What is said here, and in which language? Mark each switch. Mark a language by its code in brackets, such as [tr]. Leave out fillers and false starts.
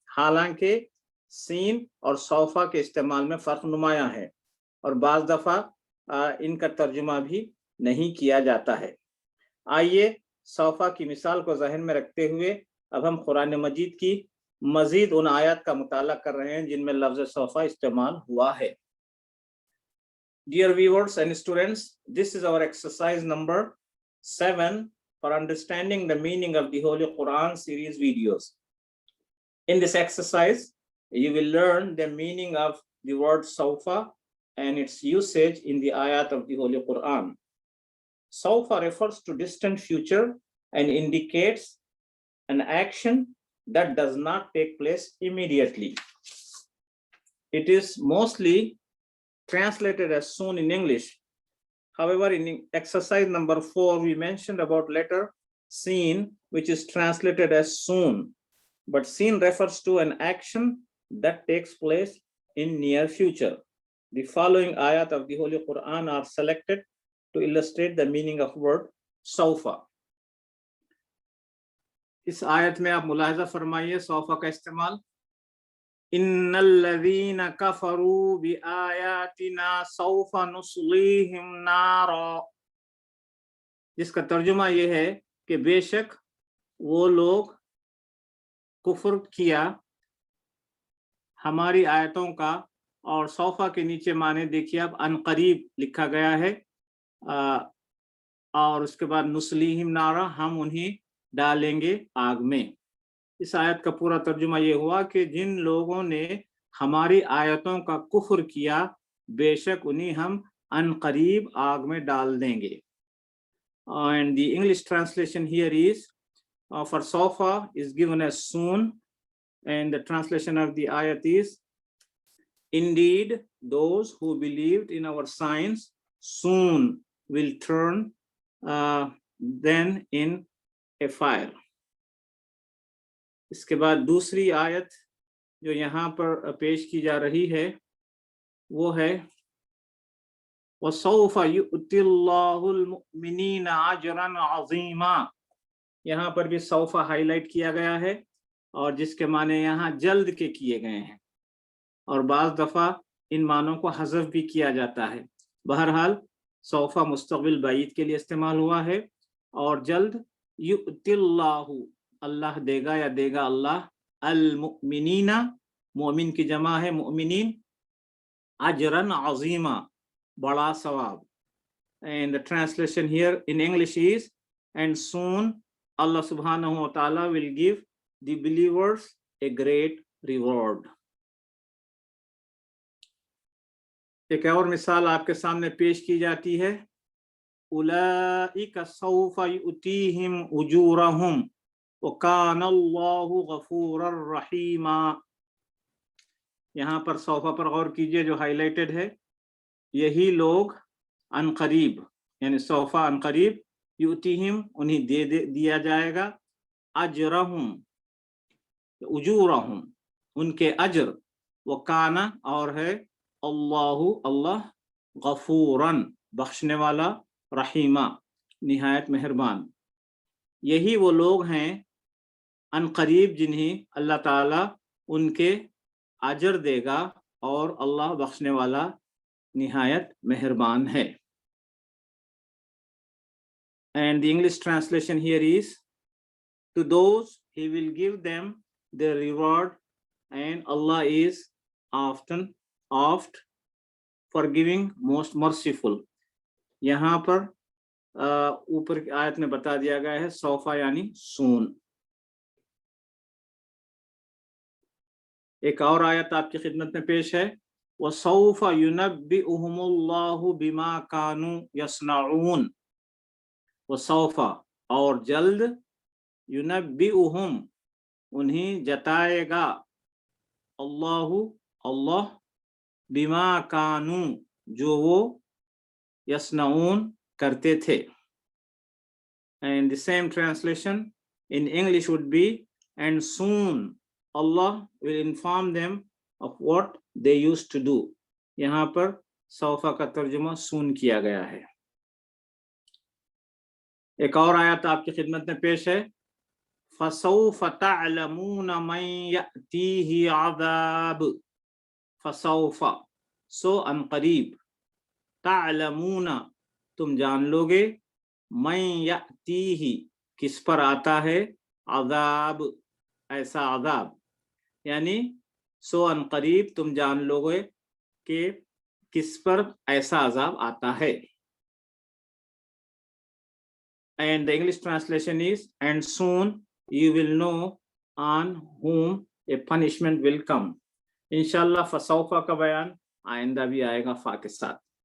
[hi] हालांकि सीन और सौफ़ा के इस्तेमाल में फ़र्क नुमायां है और बाज़ दफ़ा इनका तर्जुमा भी नहीं किया जाता है। आइए सौफ़ा की मिसाल को ज़हन में रखते हुए अब हम कुरान मजीद की मजीद उन आयत का मुताला कर रहे हैं जिनमें लफ्ज़ सौफ़ा इस्तेमाल हुआ है। [en] Dear viewers and students, this is our exercise number 7 for understanding the meaning of the Holy Quran series videos. In this exercise, you will learn the meaning of the word Sawfa and its usage in the ayat of the Holy Quran. Sawfa refers to distant future and indicates an action that does not take place immediately. It is mostly translated as soon in English. However, in exercise number 4, we mentioned about letter seen, which is translated as soon. But seen refers to an action that takes place in near future. The following ayat of the Holy Quran are selected to illustrate the meaning of word Sawfa. [hi] इस आयत में आप मुलाहिज़ा फरमाइए sofa का इस्तेमाल। इन्नल्लज़ीना कफ़रू बिआयातिना sofa नुस्लीहिम नारा, जिसका तर्जुमा ये है कि बेशक वो लोग कुफ्र किया हमारी आयतों का, और सौफ़ा के नीचे माने देखिए अब अनकरीब लिखा गया है और उसके बाद नुस्लीहिम नारा, हम उन्हें डालेंगे आग में। इस आयत का पूरा तर्जुमा ये हुआ कि जिन लोगों ने हमारी आयतों का कुफ्र किया बेशक उन्हें हम अनकरीब आग में डाल देंगे। [en] And the English translation here is for Sawfa is given as soon, and the translation of the ayat is, indeed those who believed in our signs soon will turn then in a fire. [hi] इसके बाद दूसरी आयत जो यहाँ पर पेश की जा रही है वो है वसौफ़ा युअतिल्लाहुल मुमिनीना अजरन अज़ीमा। यहाँ पर भी सौफ़ा हाईलाइट किया गया है और जिसके माने यहाँ जल्द के किए गए हैं और बाज़ दफ़ा इन मानों को हज़फ भी किया जाता है। बहरहाल सौफ़ा मुस्तक़बिल बईद के लिए इस्तेमाल हुआ है और जल्द युअतिल्लाहु, अल्लाह देगा या देगा अल्लाह, अल मुमिनीना, मोमिन की जमा है मुमिनीन, अजरन अज़ीमा, बड़ा सवाब। [en] And the translation here in English is, and soon Allah subhanahu wa ta'ala will give the believers a great reward. [hi] एक और मिसाल आपके सामने पेश की जाती है, उलाइका सौफ़ा युतीहिम उजूरहुम वकानल्लाहु गफूरर रहीमा। यहाँ पर सौफ़ा पर गौर कीजिए जो हाईलाइटेड है, यही लोग अनकरीब यानी सौफ़ा अनकरीब, युतीहिम उन्हें दिया जाएगा, अजरहुम उजूरहुम उनके अजर, वकाना और है, अल्लाहु अल्लाह, गफूरन बख्शने वाला, रहीमा निहायत मेहरबान। यही वो लोग हैं अनकरीब जिन्हें अल्लाह ताला उनके अजर देगा और अल्लाह बख्शने वाला निहायत मेहरबान है. [en] And the English translation here is, to those he will give them their reward, and Allah is oft forgiving, most merciful. [hi] यहाँ पर ऊपर की आयत में बता दिया गया है सौफा यानी सून. एक और आयत आपकी खिदमत में पेश है, वसौफा युनब्बिउहुमुल्लाहु बिमा कानू यस्नऊन. वसौफा और जल्द, युनब्बिउहुम उन्हें जताएगा, अल्लाह बिमा कानू जो वो यस्नऊन करते थे. [en] And the same translation in English would be, and soon Allah will inform them of what they used to do. [hi] यहाँ पर सौफा का तर्जुमा सून किया गया है. एक और आयत आपकी खिदमत में पेश है, फसौफ तअलमून मन यअतीहि अज़ाब. फसौफा सो अनकरीब, तअलमून तुम जान लोगे, मन यअतीहि किस पर आता है, अज़ाब ऐसा अज़ाब, यानी सो अनकरीब तुम जान लोगे कि किस पर ऐसा अज़ाब आता है. [en] And the English translation is, and soon you will know on whom a punishment will come. [hi] इंशाल्लाह फसौफा का बयान आइंदा भी आएगा फा के साथ.